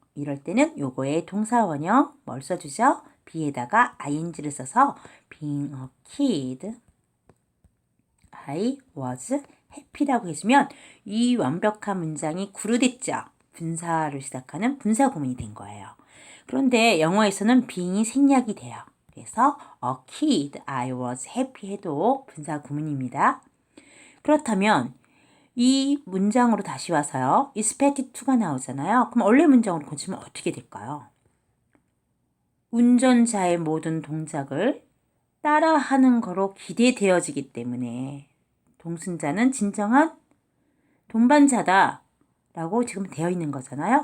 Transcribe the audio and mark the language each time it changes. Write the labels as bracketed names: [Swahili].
[Korean] 이럴 때는 요거의 동사원형 뭘 써주죠? be에다가 ing를 써서 [English] being a kid, I was happy [Korean] 라고 해주면 이 완벽한 문장이 구루됐죠. 분사로 시작하는 분사 구문이 된 거예요. 그런데 영어에서는 being이 생략이 돼요. 그래서 [English] a kid, I was happy [Korean] 해도 분사 구문입니다. 그렇다면 이 문장으로 다시 와서요. expected to가 나오잖아요. 그럼 원래 문장으로 고치면 어떻게 될까요? 운전자의 모든 동작을 따라하는 거로 기대되어지기 때문에 동승자는 진정한 동반자다 라고 지금 되어 있는 거잖아요.